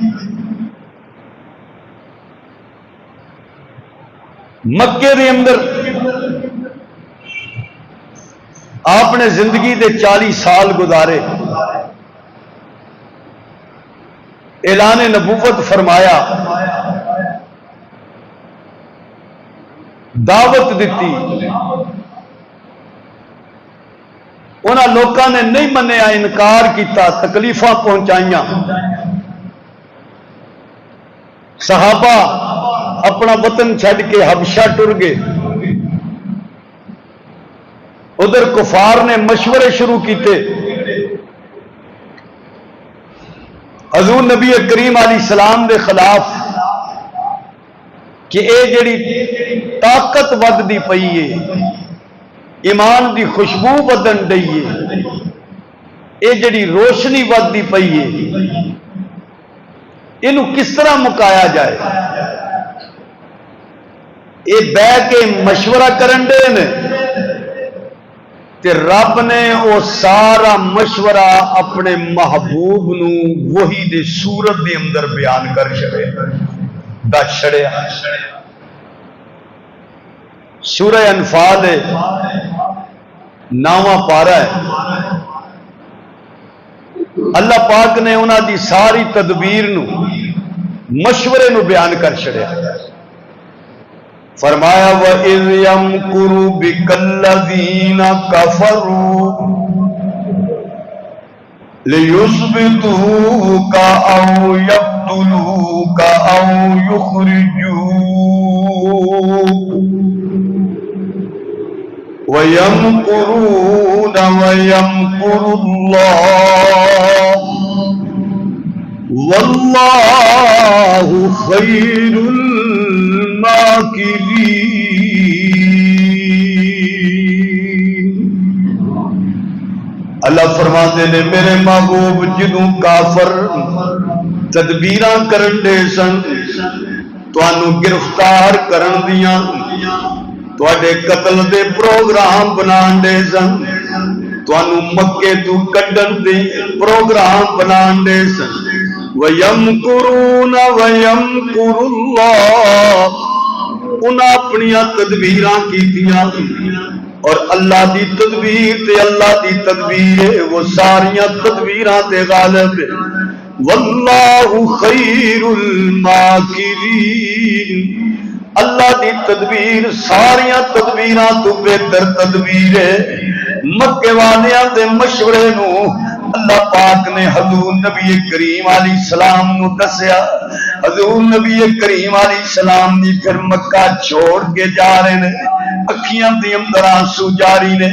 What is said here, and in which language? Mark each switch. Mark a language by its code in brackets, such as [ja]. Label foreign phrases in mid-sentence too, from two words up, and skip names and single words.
[pa] مکے دے اندر آپ نے زندگی دے 40 سال گزارے، اعلان نبوت فرمایا، دعوت دیتی، انہاں لوکاں نے نہیں منیا، انکار کیتا، تکلیفاں پہنچائیاں۔ صحابہ اپنا وطن چھڈ کے حبشہ ٹر گئے، ادھر کفار نے مشورے شروع کیتے، حضور نبی کریم علیہ السلام دے خلاف کہ اے جڑی طاقت ودی پئی ہے، ایمان دی خوشبو بدن ڈئی ہے، اے جڑی روشنی ودی پئی ہے، اینو کس طرح مکایا جائے؟ اے بہ کے مشورہ کرن دے نے تے رب نے او سارا مشورہ اپنے محبوب نو وہی دے صورت دے اندر بیان کر چھڑیا۔ سورہ انفال 9واں پارہ ہے، اللہ پاک نے انہاں دی ساری تدبیر نو مشورے نو بیان کر چھڑیا۔ [ar] فرمایا وَإِذْ يَمْكُرُ بِكَ الَّذِينَ كَفَرُوا لِيُثْبِتُوكَ أَوْ يَقْتُلُوكَ أَوْ يُخْرِجُوكَ وَيَمْكُرُونَ وَيَمْكُرُ اللَّهُ وَاللَّهُ خَيْرُ [pa] اللہ فرماتے نے میرے محبوب جدوں کافر تدبیراں کرن دے سن، تانوں گرفتار کرن دیاں، تواڈے قتل دے پروگرام بنان دے سن، تانوں مکے تو کڈن دے پروگرام بنان دے سن، [ar] وَيَمْكُرُونَ وَيَمْكُرُ اللَّهُ، [pa] انہاں اپنیاں تدبیراں کیتیاں، اور اللہ دی تدبیر تے اللہ دی تدبیر ہے وہ ساریاں تدبیراں تے غالب ہے۔ [ar] واللہ خیر الماکرین، [pa] اللہ دی تدبیر ساریاں تدبیراں تو بہتر تدبیر ہے۔ مکے والیاں دے مشورے نو اللہ پاک نے حضور نبی کریم علیہ السلام نو دسیا، حضور نبی کریم علیہ السلام دی پھر مکہ چھوڑ کے جا رہے نے، اکھیاں دی اندر آنسو جاری نے۔